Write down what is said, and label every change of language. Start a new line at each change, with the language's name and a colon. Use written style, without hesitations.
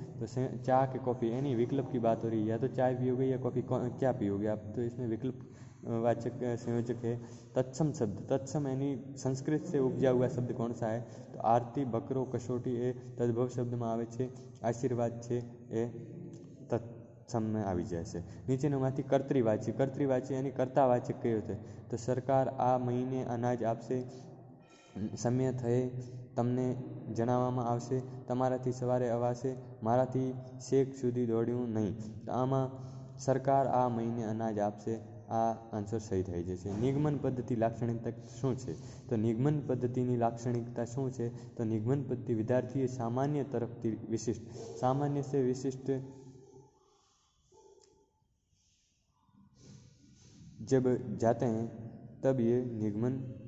Hindi: तो चा के कॉफ़ी यानी विकल्प की बात हो रही है, या तो चाय पियोगे या कॉफ़ी क्या पियोगे आप. तो इसमें विकल्प वाचक संयोजक है तत्सम शब्द. तत्सम यानी संस्कृत से उपजा हुआ शब्द कौन सा है? तो
Gujarati: आरती, बकरो, कसोटी એ તદ્ભવ શબ્દમાં આવે છે. આશીર્વાદ છે એ તત્સમમાં આવી જાય છે. નીચેનામાંથી કર્તૃવાચી. કર્તૃવાચી
Hindi: यानी
Gujarati: કર્તાવાચક કયો છે? તો સરકાર આ મહિને અનાજ આપશે, સમય થયે તમને જણાવવામાં આવશે, તમારાથી સવારે અવાશે, મારાથી શેક સુધી દોડ્યું નહીં. તો આમાં સરકાર આ મહિને અનાજ આપશે, આ આન્સર સહી થઈ જશે. નિગમન પદ્ધતિ લાક્ષણિકતા શું છે? તો નિગમન પદ્ધતિની લાક્ષણિકતા શું છે? તો નિગમન પદ્ધતિ વિદ્યાર્થી
Hindi: सामान्य तरफ विशिष्ट, सामान्य से विशिष्ट जब जाते हैं तब ये निगमन